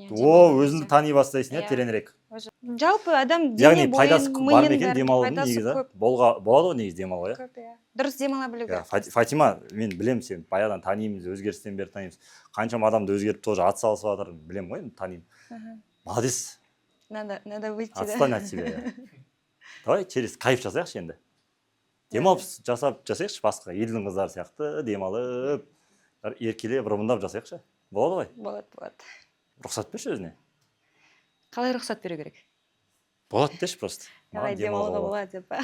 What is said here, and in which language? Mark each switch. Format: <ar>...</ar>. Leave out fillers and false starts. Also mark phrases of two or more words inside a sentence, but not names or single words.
<kk>Өзіңді тани бастайсың, тереңірек. Жалпы адам яғни дене пайдасы бойын, бар ма миын екен демалудың негізі? Болады ғой негізі демалу, иә? Дұрыс демала білу керек. Фатима, мен білем сен баяғыдан танимыз, өзгерістен бері танимыз. Қаншама адамды өзгеріп</kk> <ru>тоже</ru> <kk>ат салысып жатыр, білем ғой, танимын. Молодец.</kk> <ru>Надо выйти, да? Отстань от себя. Давай через кайф</ru> <kk>жасайықшы енді. Демалып жасайықшы басқа елдің қыздары сияқты демалып, еркелеп, ырымдап жасайықшы. Болады ғой? Болады. Рұқсат берші өзіне. Қалай рұқсат беру керек? Болады деші просто. Қалай демалуға болады деп.</kk>